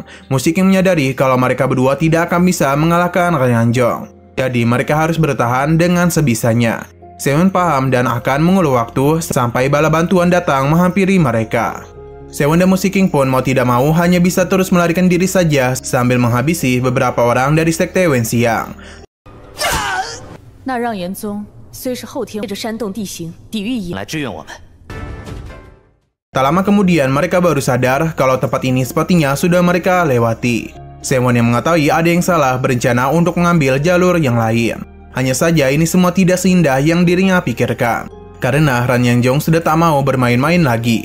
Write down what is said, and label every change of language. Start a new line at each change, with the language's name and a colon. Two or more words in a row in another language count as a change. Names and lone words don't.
Indonesian: Mu Shiqing menyadari kalau mereka berdua tidak akan bisa mengalahkan Rang Yanzhong. Jadi mereka harus bertahan dengan sebisanya. Sewon paham dan akan mengulur waktu sampai bala bantuan datang menghampiri mereka. Sewon dan Musiking pun mau tidak mau hanya bisa terus melarikan diri saja sambil menghabisi beberapa orang dari sekte Wenxiang.
Chinese: 那让岩宗虽是后天借着山洞地形抵御一，来支援我们。
Indonesian: Tak lama kemudian mereka baru sadar kalau tempat ini sepertinya sudah mereka lewati. Sewon yang mengetahui ada yang salah berencana untuk mengambil jalur yang lain. Hanya saja ini semua tidak seindah yang dirinya pikirkan. Karena Ran Yanjong sudah tak mau bermain-main lagi.